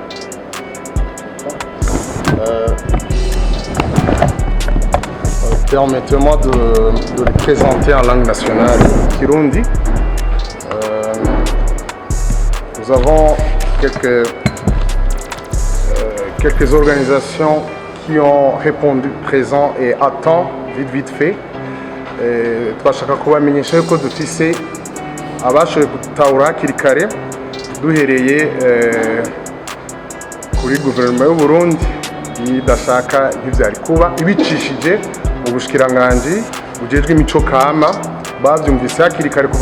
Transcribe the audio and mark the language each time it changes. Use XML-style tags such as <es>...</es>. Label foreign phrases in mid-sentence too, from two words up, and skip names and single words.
<fr>Permettez-moi de les présenter en langue nationale Kirundi. Nous avons quelques organisations qui ont répondu présent et à temps, vite fait.</fr> <rn>Twashaka kubamenyesha yuko dufise abashoboye gutahura hakiri kare duhereye kuri guverinoma y'u Burundi idashaka ntivyari kuba ibicishije mu bushikiranganji bujejwe imico kama bavyumvise hakiri kare kuva</rn>